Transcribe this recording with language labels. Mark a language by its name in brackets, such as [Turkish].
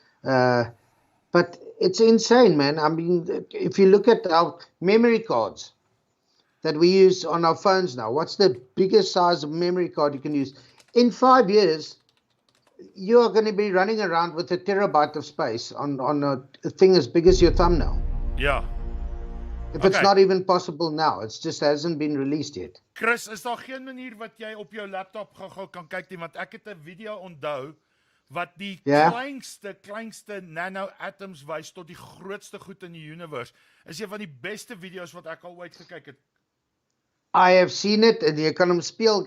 [English] But it's insane, man. I mean, if you look at our memory cards that we use on our phones now, what's the biggest size of memory card you can use? In 5 years, you are going to be running around with a terabyte of space on a thing as big as your thumbnail. [Afrikaans] Ja. [English] If it's not even possible now, it just hasn't been released yet. [Afrikaans] Chris, is daar geen manier wat jy op jou laptop gou-gou kan kyk nie, want ek het 'n video onthou wat die kleinste nano-atoms wys tot die grootste goed in die universe. Is een van die beste video's wat ek al ooit gekyk het. [English] I have seen it, and [Afrikaans] jy kan hom speel.